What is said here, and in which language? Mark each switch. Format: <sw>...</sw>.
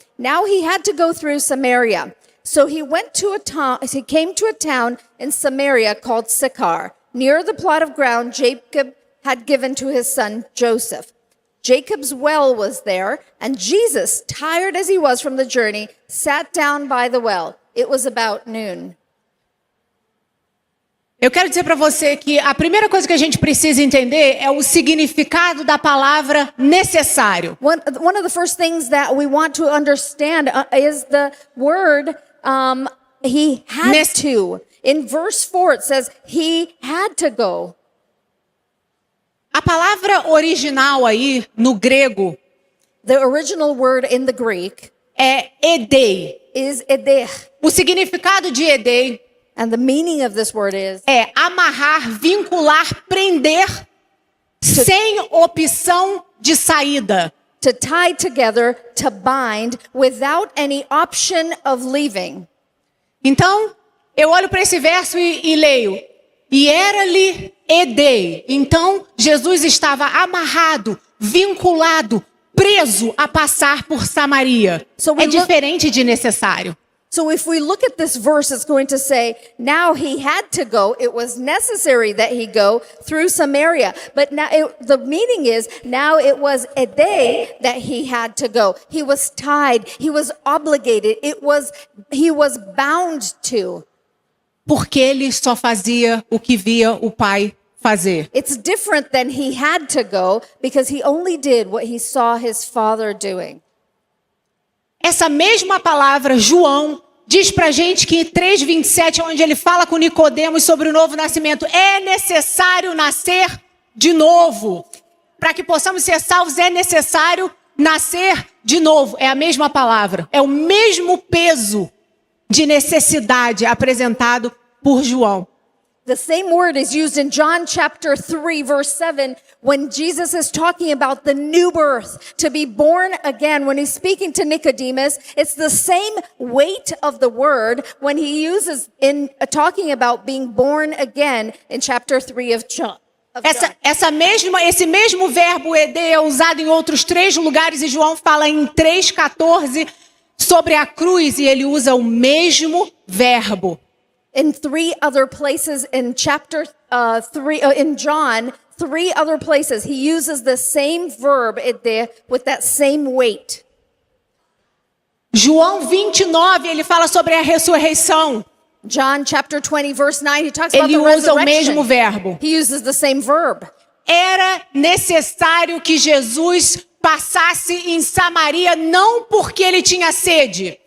<en>Now he had to go through Samaria. So he came to a town in Samaria called Sychar, near the plot of ground Jacob had given to his son Joseph. Jacob's well was there, and Jesus, tired as he was from the journey, sat down by the well. It was about noon.</en> <pt>Eu quero dizer para você que a primeira coisa que a gente precisa entender é o significado da palavra necessário.</pt> <en>One of the first things that we want to understand is the word he had to. In verse 4 it says he had to go.</en> <pt>A palavra original aí no grego</pt> <en>The original word in the Greek</en> <pt>é edei.</pt> <en>is eder.</en> <pt>O significado de edei</pt> <en>And the meaning of this word is</en> <pt>é amarrar, vincular, prender sem opção de saída.</pt> <en>to tie together, to bind, without any option of leaving.</en> <pt>Então, eu olho para esse verso e leio. E era-lhe edei. Então, Jesus estava amarrado, vinculado, preso a passar por Samaria. É diferente de necessário.</pt> <en>So if we look at this verse, it's going to say, now he had to go. It was necessary that he go through Samaria. But now the meaning is, now it was a day that he had to go. He was tied. He was obligated. He was bound to.</en> <pt>Porque ele só fazia o que via o Pai fazer.</pt> <en>It's different than he had to go because he only did what he saw his father doing.</en> <pt>Essa mesma palavra, João, diz pra gente que em 3:27, onde ele fala com Nicodemos sobre o novo nascimento, é necessário nascer de novo. Para que possamos ser salvos, é necessário nascer de novo. É a mesma palavra, é o mesmo peso de necessidade apresentado por João.</pt> <en>The same word is used in John chapter 3, verse 7, when Jesus is talking about the new birth, to be born again. When he's speaking to Nicodemus, it's the same weight of the word when he uses in talking about being born again in chapter 3 of John.</en> <pt>Esse mesmo verbo edei é usado em outros 3 lugares e João fala em 3:14 sobre a cruz e ele usa o mesmo verbo.</pt> <en>In 3 other places in chapter 3, in John, 3 other places, he uses the same verb with that same weight.</en> <pt>João 29, ele fala sobre a ressurreição.</pt> <en>John chapter 20, verse 9, he talks about</en> <pt>Ele</pt> <en>the</en> <pt>usa o</pt> <en>resurrection.</en> <pt>mesmo verbo.</pt> <en>He uses the same verb.</en> <pt>Era necessário que Jesus passasse em Samaria, não porque ele tinha sede.</pt>